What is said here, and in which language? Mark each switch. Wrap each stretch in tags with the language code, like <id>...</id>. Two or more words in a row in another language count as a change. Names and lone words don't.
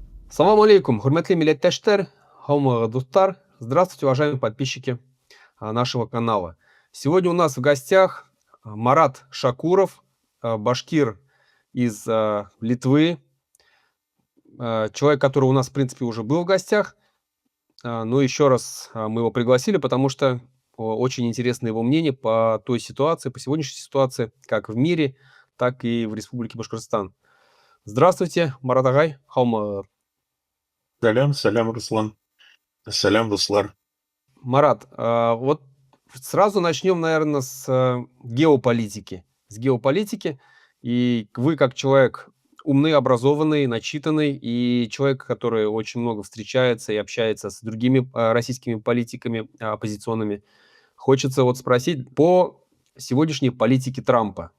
<ar>السلام عليكم,</ar> <ba>хурматли милләттәштәр, һаумыгы дуслар.</ba> <ru>Здравствуйте, уважаемые подписчики нашего канала. Сегодня у нас в гостях Марат Шакуров, башкир из Литвы, человек, который у нас, в принципе, уже был в гостях, но еще раз мы его пригласили, потому что очень интересно его мнение по той ситуации, по сегодняшней ситуации, как в мире, так и в Республике Башкортостан. Здравствуйте,</ru> <ba>Марат Агай, һаумыгы. Салям, салям, Руслан. Салям, Руслар.</ba> <ru>Марат, вот сразу начнем, наверное, с геополитики. С геополитики. И вы, как человек умный, образованный, начитанный, и человек, который очень много встречается и общается с другими российскими политиками оппозиционными, хочется вот спросить по сегодняшней политике Трампа.</ru>